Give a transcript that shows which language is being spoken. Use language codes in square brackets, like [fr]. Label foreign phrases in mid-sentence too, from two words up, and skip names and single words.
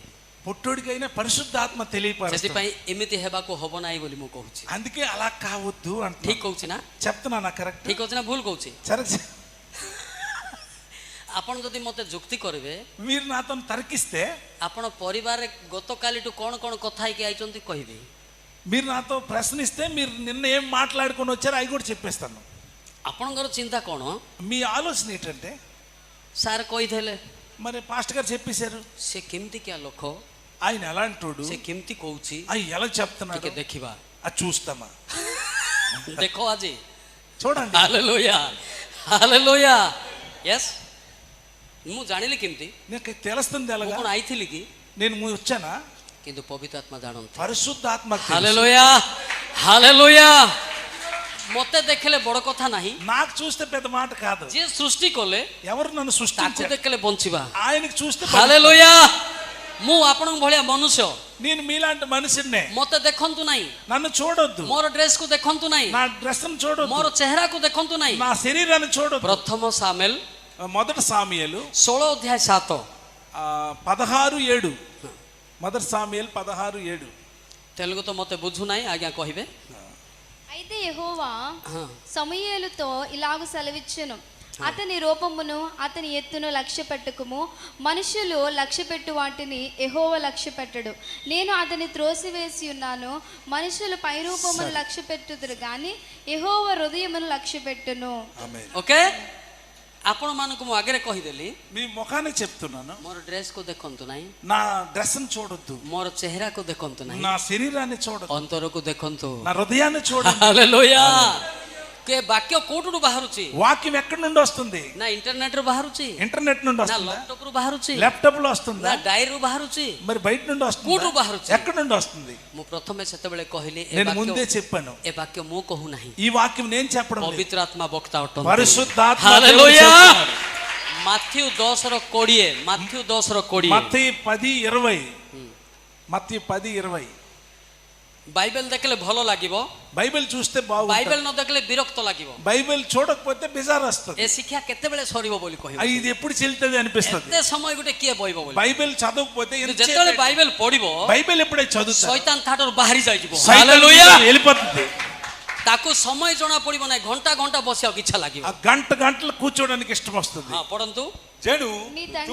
[te] పొట్టోడికైనా పరిశుద్ధాత్మ తెలియపరుస్తుంది. [or] ସେଥିପାଇଁ ଏମିତି ହେବାକୁ ହବ ନାହିଁ ବୋଲି ମୁଁ କହୁଛି. [te] అందుకే అలా కావద్దు అంటే [or] ଠିକ କହୁଛି ନା? [te] చెప్తున్నా కరెక్ట్? [or] ଠିକ ଅଛି ନା ଭୁଲ କହୁଛି? [te] సరే, [or] ଆପଣ ଯଦି ମତେ ଯୁକ୍ତି କରିବେ, [te] మీరు నాతో తర్కిస్తే, [or] ଆପଣ ପରିବାରରେ ଗତକାଲିଠୁ କ'ଣ କ'ଣ କଥା ହେଇକି ଆଇଛନ୍ତି କହିବେ. [te] మీరు నాతో ప్రశ్నిస్తే, మీరు నిన్న ఏం మాట్లాడుకొని వచ్చారో అవి కూడా చెప్పేస్తాను. [or] ଆପଣଙ୍କର ଚିନ୍ତା କ'ଣ? [te] మీ ఆలోచన ఏంటంటే, [or] ସାର୍ କହିଥିଲେ [te] మరి పాస్టర్ గారు చెప్పేశారు, [or] ସେ କେମିତିକିଆ ଲୋକ, [te] ఆయన ఎలాంటోడు, [or] ସେ କେମିତି କହୁଛି, [te] అవి ఎలా చెప్తున్నాడు, [or] ଟିକେ ଦେଖିବା. [te] అది చూస్తామా? [or] ଦେଖ ଆଜି. [te] చూడండి. [or] ହାଲେଲୁୟା, ହାଲେଲୁୟା. ୟେସ୍, ମୁଁ ଜାଣିଲି କେମିତି? [te] నాకు తెలుస్తుంది [or] ମୁଁ [te] ఎలాగా? [or] କ'ଣ ଆଇଥିଲି କି? [te] నేను వచ్చానా? [or] କିନ୍ତୁ ପବିତ୍ର ଆତ୍ମା ଜାଣନ୍ତି. [te] పరిశుద్ధాత్మ. [or] ହାଲେଲୁୟା, ହାଲେଲୁୟା. ମତେ ଦେଖିଲେ ବଡ କଥା ନାହିଁ, [te] నాకు చూస్తే పెద్ద మాట కాదు. [or] ଯିଏ ସୃଷ୍ଟି କଲେ [te] ఎవరు నన్ను [or] ତାକୁ [te] సృష్టించారు, [or] ଦେଖିଲେ ବଞ୍ଚିବା. [te] ఆయనకి చూస్తే [or] ହାଲେଲୁୟା. ମୁଁ ଆପଣଙ୍କ ଭଳିଆ ମନୁଷ୍ୟ, [te] నేను మీలాంటి మనిషినే. [or] ମତେ ଦେଖନ୍ତୁ ନାହିଁ, [te] నన్ను చూడొద్దు, [or] ମୋର ଡ୍ରେସକୁ ଦେଖନ୍ତୁ ନାହିଁ, [te] నా డ్రెస్ చూడొద్దు, [or] ମୋର ଚେହେରାକୁ ଦେଖନ୍ତୁ ନାହିଁ. [te] నా శరీరాన్ని చూడొద్దు. [or] ପ୍ରଥମ ସାମେଲ [te] మొదటి సామ్యుయేలు 16:7. 16:7. మొదటి సామ్యుయేలు 16:7. [or] తెలుగు ତ ମତେ ବୁଝୁ ନାହିଁ, ଆଜ୍ଞା କହିବେ. [te] అయితే యెహోవా [or] ହଁ. [te] సమూయేలుతో ఇలాగు సెలవిచ్చెను, అతని రూపమును అతని ఎత్తును లక్ష్య పెట్టుకుము, మనుషులు లక్ష్య పెట్టు వాటిని యెహోవా లక్ష్య పెట్టడు. నేను అతని త్రోసివేసి ఉన్నాను, మనుషులు పై రూపమును లక్ష్య పెట్టుదురు గాని యెహోవా హృదయమును లక్ష్య పెట్టును. ఆమేన్. [or] ଓକେ, ଆପଣ ମାନଙ୍କୁ ମୁଁ ଆଗରେ କହିଦେଲି, [te] మీ ముఖాన్ని చెప్తున్నాను, [or] ମୋର ଡ୍ରେସକୁ ଦେଖନ୍ତୁ ନାହିଁ, [te] నా డ్రెస్ చూడొద్దు, [or] ମୋର ଚେହେରାକୁ ଦେଖନ୍ତୁ ନାହିଁ, [te] నా శరీరాన్ని చూడొద్దు, [or] ଅନ୍ତରକୁ ଦେଖନ୍ତୁ. [te] నా హృదయాన్ని చూడొద్దు. [or] ହାଲେଲୁୟା. କେ ବାକ୍ୟ କୋଉଠୁ ବାହାରୁଛି? [te] వాక్యం ఎక్కడి నుండి వస్తుంది? [or] ନା ଇଣ୍ଟରନେଟରୁ ବାହାରୁଛି, [te] ఇంటర్నెట్ నుండి [or] ନା [te] వస్తుందా? [or] ଲ୍ୟାପଟପରୁ ବାହାରୁଛି, [te] ల్యాప్టాప్ లో వస్తుందా? [or] ନା ଡାଏରୀରୁ ବାହାରୁଛି. [te] మరి బయట నుండి [or] କୋଉଠୁ [te] వస్తుందా? [or] ବାହାରୁଛି? [te] ఎక్కడి నుండి వస్తుంది? [or] ମୁଁ ପ୍ରଥମେ ସେତେବେଳେ କହିଲି, [te] నేను ముందే చెప్పాను, [or] ଏ ବାକ୍ୟ ମୁଁ କହୁନାହିଁ, [te] ఈ వాక్యం నేను చెప్పడం లేదు. [or] ପବିତ୍ର ଆତ୍ମା ବକ୍ତା ଅଟନ୍ତି. [te] పరిశుద్ధాత్మ దేవుడు [or] ହାଲେଲୁୟା. [te] చెప్తున్నాడు. [or] ମାଥ୍ୟୁ 10:20. ମାଥ୍ୟୁ 10:20. [te] మత్తయి 10:20. మత్తయి 10:20. [or] ବାଇବେଲ ଦେଖିଲେ ଭଲ ଲାଗିବ, [te] బైబిల్ చూస్తే బాగుంటుంది, [or] ବାଇବେଲ ନ ଦେଖିଲେ ବିରକ୍ତ ଲାଗିବ. [te] బైబిల్ చూడకపోతే బిజార్ వస్తుంది. [or] ଏ ଶିକ୍ଷା କେତେବେଳେ ସରିବ ବୋଲି କହିବ. [te] ఇది ఎప్పుడు చెల్తుంది అనిపిస్తుంది. [or] ଏତେ ସମୟ ଗୋଟେ କିଏ ବହିବ ବୋଲି. [te] బైబిల్ చదవకపోతే [or] ଯେତେବେଳେ ବାଇବେଲ ପଢିବ, [te] బైబిల్ ఎప్పుడైతే చదువుతా [or] ଶୈତାନ ଥାଠାରୁ ବାହାରି ଯାଇଯିବ. [te] సైతాన్ [or] ହାଲେଲୁୟା. [te] వెళ్ళిపోతుంది. [or] ତାକୁ ସମୟ ଜଣା ପଡିବ ନାହିଁ, ଘଣ୍ଟା ଘଣ୍ଟା ବସିବାକୁ ଇଚ୍ଛା ଲାଗିବ. [te] ఆ గంటలు కూర్చోడానికి ఇష్టం వస్తుంది. [or] ହଁ, ପଢନ୍ତୁ. ଯେଣୁ [te] మీ తండ్రి